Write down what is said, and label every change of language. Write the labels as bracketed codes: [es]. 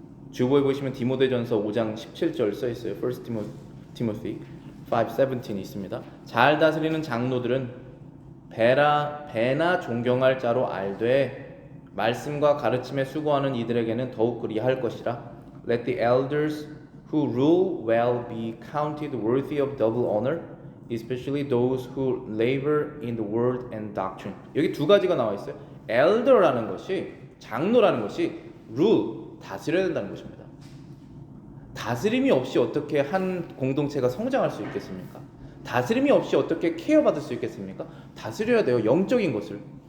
[ko] 주보에 보시면 디모데전서 5장 17절 써 있어요. [en] 1 Timothy 5:17 [ko] 이 있습니다. 잘 다스리는 장로들은 배나 존경할 자로 알되 말씀과 가르침에 수고하는 이들에게는 더욱 그리할 것이라. [en] Let the elders who rule well be counted worthy of double honor, especially those who labor in the word and doctrine. [ko] 여기 두 가지가 나와 있어요. elder라는 것이, 장로라는 것이 rule, 다스려야 된다는 것입니다. 다스림이 없이 어떻게 한 공동체가 성장할 수 있겠습니까? 다스림이 없이 어떻게 케어받을 수 있겠습니까? 다스려야 돼요. 영적인 것을.